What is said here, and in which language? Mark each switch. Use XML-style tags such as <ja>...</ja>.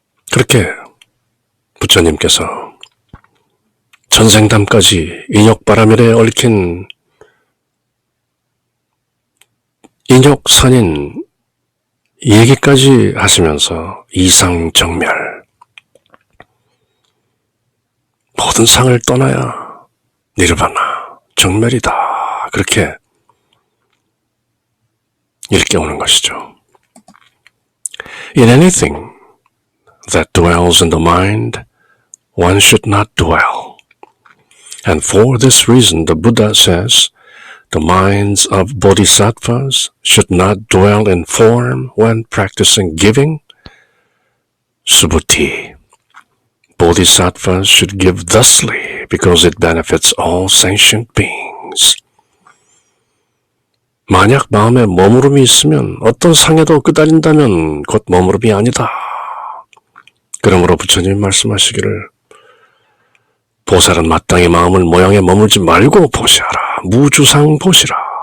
<ko>그렇게 부처님께서 전생담까지 인욕바라밀에 얽힌 인욕선인 얘기까지 하시면서 이상정멸, 모든 상을 떠나야 니르바나, 정멸이다. 그렇게 일깨우는 것이죠.</ko> <en>In anything that dwells in the mind, one should not dwell. And for this reason, the Buddha says, the minds of bodhisattvas should not dwell in form when practicing giving. Subhuti. Bodhisattvas should give thusly because it benefits all sentient beings.</en> <ko>만약 마음에 머무름이 있으면 어떤 상에도 끄달린다면 곧 머무름이 아니다. 그러므로 부처님이 말씀하시기를 보살은 마땅히 마음을 모양에 머물지 말고 보시하라. 무주상 보시라.</ko>